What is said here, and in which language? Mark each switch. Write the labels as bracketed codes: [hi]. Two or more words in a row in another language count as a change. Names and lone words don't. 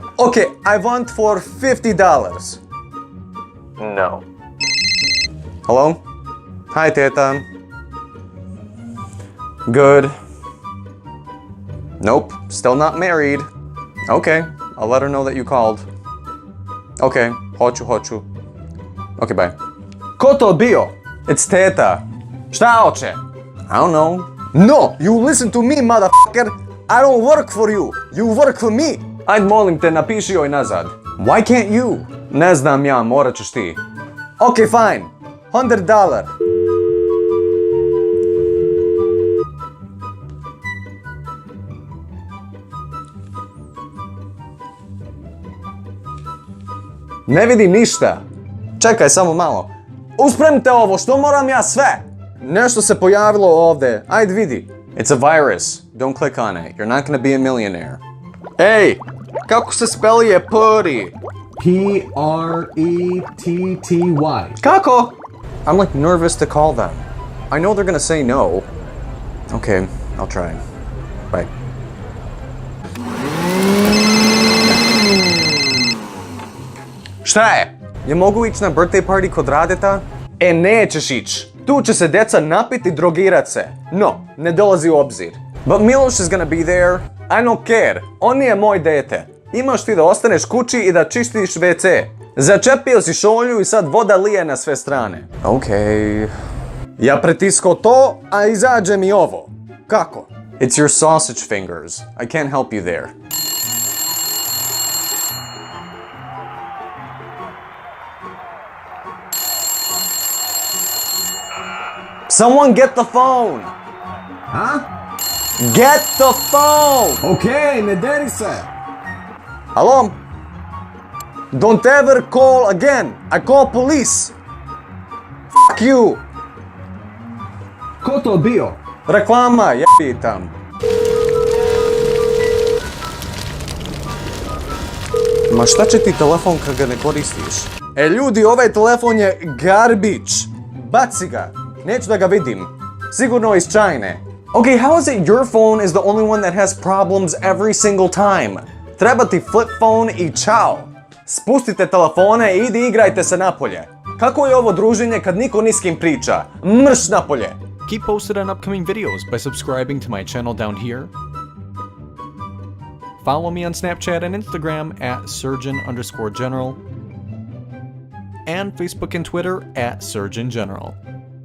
[en] Okay, I want for $50. No. Hello? Hi, Teta. Good. Nope, still not married. Okay, I'll let her know that you called. Okay, hoću. Okay, bye. [sr] Ko to bio? It's Teta. Šta hoće? [en] I don't know. No, you listen to me, motherfucker. I don't work for you. You work for me. [sr] Ajde, molim te, napiši joj nazad. [en] Why can't you? [sr] Ne znam ja, morat ćeš ti. [en] Okay, fine. [sr] $100. Ne vidim ništa. Čekaj samo malo. Uspremite ovo, što moram ja sve? Nešto se pojavilo ovdje. Ajde vidi. [en] It's a virus. Don't click on it. You're not gonna be a millionaire. [sr] Ej, kako se speluje putty? P-R-E-T-T-Y. Kako? [en] I'm like nervous to call them. I know they're gonna say no. Okay, I'll try. Bye. [sr] Šta je? Je mogu ići na [en] birthday party [sr] kod Radeta? E, nećeš ići. Tu će se deca napiti i drogirat se. No, ne dolazi u obzir. [en] But Miloš is gonna be there. I don't care. [sr] On nije moj dete. Imaš ti da ostaneš kući i da čistiš WC. Začepio si šolju i sad voda lije na sve strane. Okej. Ja pretiskao to, a izađe mi ovo. Kako? [en] It's your sausage fingers. I can't help you there. Someone get the phone! Huh? Get the phone! [sr] Okay, ne deri se! [en] Hello? Don't ever call again! I call police! Fuck you! [sr] Ko to bio? Reklama, jebi tam. Ma šta će ti telefon kad ga ne koristiš? E ljudi, ovaj telefon je garbage! Baci ga! Neću da ga vidim. Sigurno iz Chine. [en] Okay, how is it your phone is the only one that has problems every single time? [sr] Treba ti [en] flip phone [sr] i čao. Spustite telefone i idi igrajte se napolje. Kako je ovo druženje kad niko ni s kim priča? Mrš napolje. [en] Keep posted on upcoming videos by subscribing to my channel down here. Follow me on Snapchat and Instagram at surgeon_general. And Facebook and Twitter at surgeon general.